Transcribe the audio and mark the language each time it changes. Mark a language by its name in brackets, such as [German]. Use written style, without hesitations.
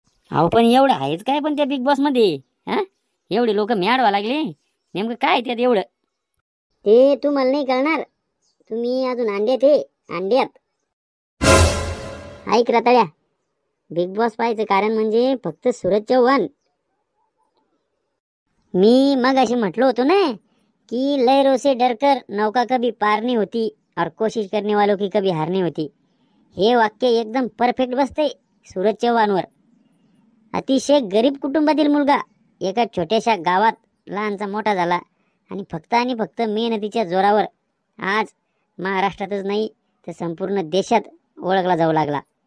[Marathi] अहो पण एवढं आहेच काय पण त्या बिग बॉस मध्ये? हा, एवढे लोक मॅडवा लागले, नेमकं काय त्यात एवढं? ते तुम्हाला नाही कळणार, तुम्ही अजून अंड्यात आहे, अंड्यात. ऐक रताळ्या, बिग बॉस पाहायचं कारण म्हणजे फक्त सूरज चव्हाण. मी मग अशी म्हटलो होतो ना की [Hindi] लहरों से डरकर नौका कभी पार नहीं होती और कोशिश करने वालों की कभी हार नहीं होती. [Marathi] हे वाक्य एकदम परफेक्ट बसते सूरज चव्हाणवर. अतिशय गरीब कुटुंबातील मुलगा एका छोट्याशा गावात लहानचा मोठा झाला, आणि फक्त मेहनतीच्या जोरावर आज महाराष्ट्रातच नाही तर संपूर्ण देशात ओळखला जाऊ लागला.